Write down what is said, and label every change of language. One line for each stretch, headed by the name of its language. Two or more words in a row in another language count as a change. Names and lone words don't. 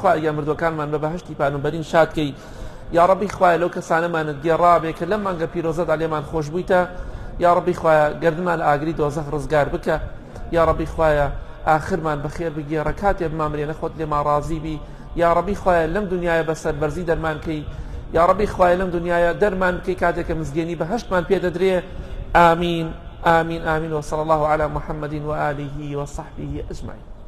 Central Kurdish: خوای ئەگەر مردوەکانمان بە بەهەشتی پانوبەرین شادکەی. یا ڕەبی خوای لەو کەسانەمانت گێڕابێ کە لەم مانگە پیرۆزەدا لێمان خۆش بوویتە. یا ڕەبی خوایە گەردنمان لە ئاگری دۆزەخ ڕزگار بکە. یا ڕەبی خوایە ئاخرمان بەخێر بگێڕە، کاتێ بمامرێنە خۆت لێمان ڕازی بی. یا ڕەبی خوایە لەم دنیایە بەسەر بەرزی دەرمان کەی. یا ڕەبی خوایە لەم دنیایە دەرمان بکەی کاتێککە مزگەێنی بەهەشتمان پێدەدرێ.
Arabic: آمين آمين آمين وصلى الله على محمد وآله وصحبه أجمعين.